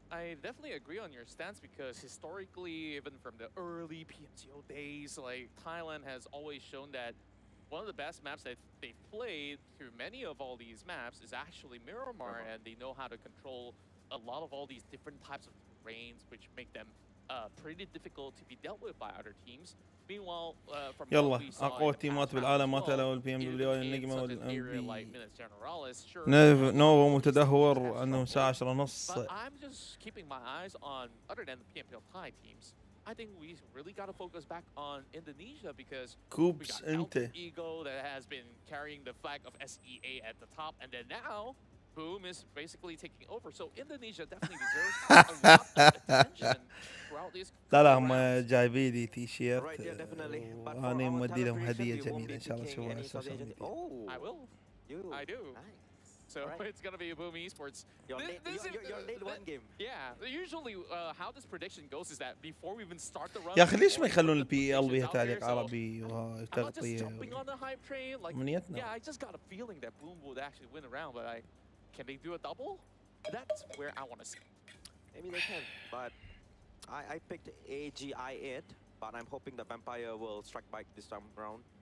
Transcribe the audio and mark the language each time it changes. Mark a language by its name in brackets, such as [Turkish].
[English] I definitely agree on your stance because historically, even from the early PMCO days, like Thailand has always shown that one of the best maps that they've played through many of all these maps is actually Miramar, and they know how to control a lot of all these different types of terrains, which make them pretty difficult to be dealt with by other teams. Meanwhile, from [Arabic] يلا اقوى تيمات بالعالم ما تلعبوا الPMW النجمة والMB. نوفا متدهور عندهم ساعة 10:30. [English] But I'm just keeping my eyes on other than the PMPL Thai teams. I think we really got to focus back on Indonesia because we got Ego that has been carrying the flag of SEA at the top, and then now Boom is basically taking over. So Indonesia definitely deserves a lot of attention throughout this. [Arabic] لا هم جايبين لي تي شيرت وأنا مودي لهم هدية جميلة إن شاء الله تشوفوها على السوشيال ميديا. [English] I will. I do. So it's gonna be a Boom Esports. Your late one game. Yeah. Usually, how this prediction goes is that before we even start the run. [Arabic] يا أخي ليش ما يخلون الPL بيها تعليق عربي وتغطية؟ [English] Yeah, I just got a feeling that Boom would actually win a round, but can they do a double? That's where I want to see. Maybe they can, but I picked AGI8, but I'm hoping the Vampire will strike back this time around.